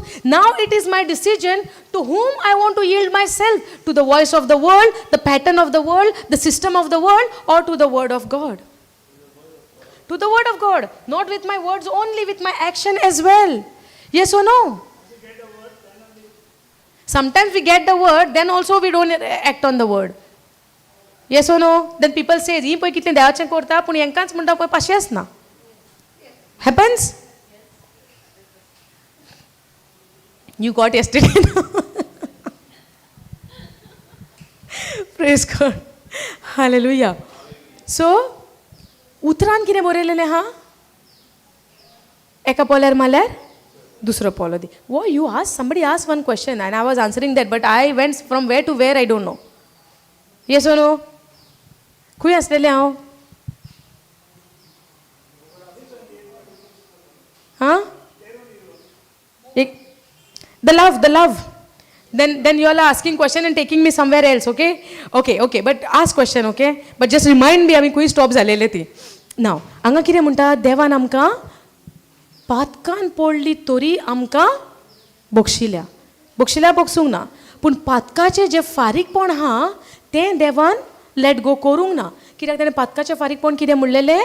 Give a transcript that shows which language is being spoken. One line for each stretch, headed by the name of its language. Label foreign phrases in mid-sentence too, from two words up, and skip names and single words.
English: Now it is my decision to whom I want to yield myself, to the voice of the world, the pattern of the world, the system of the world, or to the word of God. To the word of God, not with my words only, with my action as well. Yes or no? Sometimes we get the word, then also we don't act on the word. Yes or no? Then people say,
Konkani: ही पळय कितलें देवाचें करता, पूण हेंकांच म्हणटा पळय पाशेंच ना.
English: Happens? You got yesterday. Praise God. Hallelujah. So,
Konkani: उतरान कितें बरयलेलें आहा? एका पोल्यार मारल्यार दुसरो पोलो दी.
English: What you asked? Somebody asked one question and I was answering that, but I went from where to where, I don't know. Yes or no?
Konkani: खंय आसलेलें हांव? हां?
English: The love. Then you all are asking question and taking me somewhere else, okay? Okay, but ask question, okay? But just remind me,
Konkani: आमी खंय स्टॉप जालेले ती. Now, हांगा कितें म्हणटा, देवान आमकां पातकान पडली तरी आमकां बक्षिल्या बक्षूंक ना. पूण पातकाचें जें फारीकपण आहा तें देवान
English: let go
Konkani: करूंक ना. कित्याक ताणें पातकाचें फारीकपण कितें म्हणलेलें?